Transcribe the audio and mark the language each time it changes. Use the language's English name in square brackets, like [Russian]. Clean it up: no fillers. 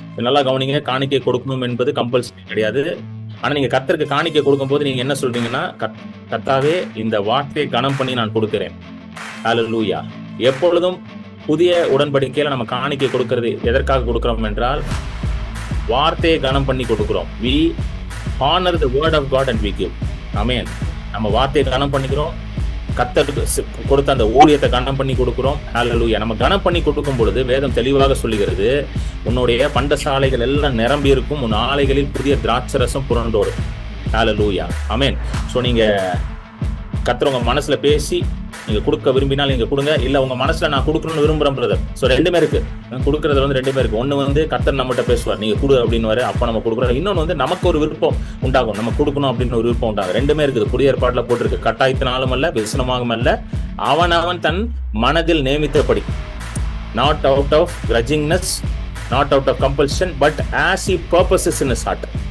[Tamil] நல்லா கவனிங்க, காணிக்கை கொடுக்கணும் என்பது கம்பல்சரி கிடையாது. ஆனா நீங்க கர்த்தருக்கு காணிக்கை கொடுக்கும் போது நீங்க என்ன சொல்றீங்கன்னா, கர்த்தாவே இந்த வார்த்தையை கனம் பண்ணி நான் கொடுக்கிறேன். ஹalleluya. எப்பொழுதும் புதிய உடன்படிக்கையில நம்ம காணிக்கை கொடுக்கிறது எதற்காக கொடுக்கிறோம் என்றால், வார்த்தையை கனம் பண்ணி கொடுக்கிறோம். [English] we honor the word of God and we give. [Tamil] ஆமென். நம்ம வார்த்தையை கனம் பண்ணிக்கிறோம், கர்த்தருக்கு கொடுத்த அந்த ஊழியத்தை கனம் பண்ணி கொடுக்கிறோம். ஹalleluya. நம்ம கனம் பண்ணி கொடுக்கும் பொழுது வேதம் தெளிவாக சொல்லுகிறது, உன்னுடைய பண்டசாலைகள் எல்லாம் நிரம்பி இருக்கும், உன் ஆலைகளில் புதிய திராட்சரசம் புரண்டோடும். ஹalleluya. ஆமென். சோ நீங்க கர்த்தர் உங்க மனசுல பேசி நீங்க கொடுக்க விரும்பினால் நீங்க கொடுங்க. இல்ல உங்க மனசுல நான் கொடுக்கணும்னு விரும்புறேன் பிரதர், சோ ரெண்டுமே இருக்கு. கொடுக்கறது வந்து ரெண்டுமே இருக்கு. ஒண்ணு வந்து கர்த்தர் நம்மகிட்ட பேசுவார், நீங்க கொடு அப்படின்னு, அப்ப நம்ம கொடுக்குறோம். இன்னொன்னு வந்து நமக்கு ஒரு விருப்பம் உண்டாகும், நம்ம கொடுக்கணும் அப்படின்னு ஒரு விருப்பம் உண்டாகும். ரெண்டுமே இருக்குது. புதிய ஏற்பாட்டுல போட்டிருக்கு, கட்டாயத்தினாலும் அல்ல விசனமாகவும் அல்ல, அவன் தன் மனதில் நியமித்தபடி. [English] Not out of grudgingness, not out of compulsion, but as he purposes in his heart.